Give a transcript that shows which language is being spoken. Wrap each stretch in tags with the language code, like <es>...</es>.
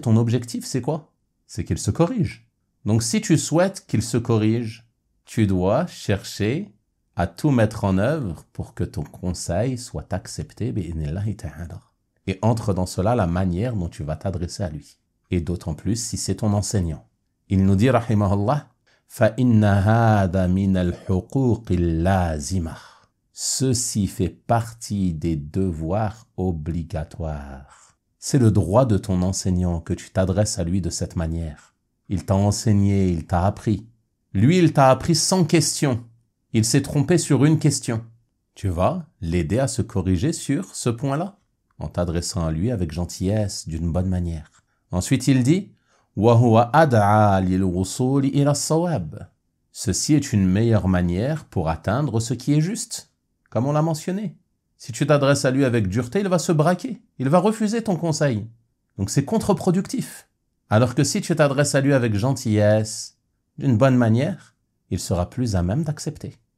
<fr>Ton objectif, c'est quoi? C'est qu'il se corrige. Donc si tu souhaites qu'il se corrige, tu dois chercher à tout mettre en œuvre pour que ton conseil soit accepté, bi'idhnillahi ta'ala. Et entre dans cela la manière dont tu vas t'adresser à lui. Et d'autant plus si c'est ton enseignant. Il nous dit, rahimahullah,</fr> <ar>فَإِنَّ هَذَا مِنَ الْحُقُوقِ اللَّازِمَةِ.</ar> <fr>Ceci fait partie des devoirs obligatoires. C'est le droit de ton enseignant que tu t'adresses à lui de cette manière. Il t'a enseigné, il t'a appris. Lui, il t'a appris sans question. Il s'est trompé sur une question. Tu vas l'aider à se corriger sur ce point-là. en t'adressant à lui avec gentillesse, d'une bonne manière. Ensuite, il dit</fr> <ar>وَهُوَ أَدْعَى لِلْوُصُولِ إِلَى الصَّوَابِ.</ar> <fr>Ceci est une meilleure manière pour atteindre ce qui est juste, comme on l'a mentionné. Si tu t'adresses à lui avec dureté, il va se braquer, il va refuser ton conseil. Donc c'est contre-productif. Alors que si tu t'adresses à lui avec gentillesse, d'une bonne manière, il sera plus à même d'accepter.</fr>